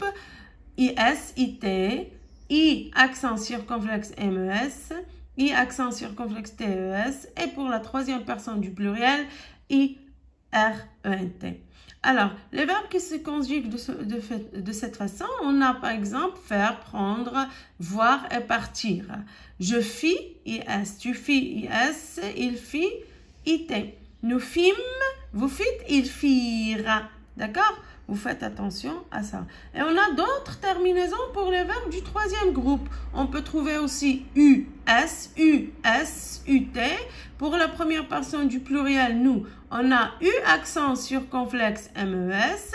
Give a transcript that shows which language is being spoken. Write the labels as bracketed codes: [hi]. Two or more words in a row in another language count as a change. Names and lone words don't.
[fr] IS, IT, I accent circonflexe MES, I accent circonflexe TES. Et pour la troisième personne du pluriel, IRENT. Alors, les verbes qui se conjuguent de cette façon, on a par exemple faire, prendre, voir et partir. Je fis, IS, tu fis, IS, il fit, IT. Nous fîmes, vous fîtes, ils firent. D'accord? Vous faites attention à ça. Et on a d'autres terminaisons pour les verbes du troisième groupe. On peut trouver aussi US, US, UT. Pour la première personne du pluriel, nous, on a U accent circonflexe MES.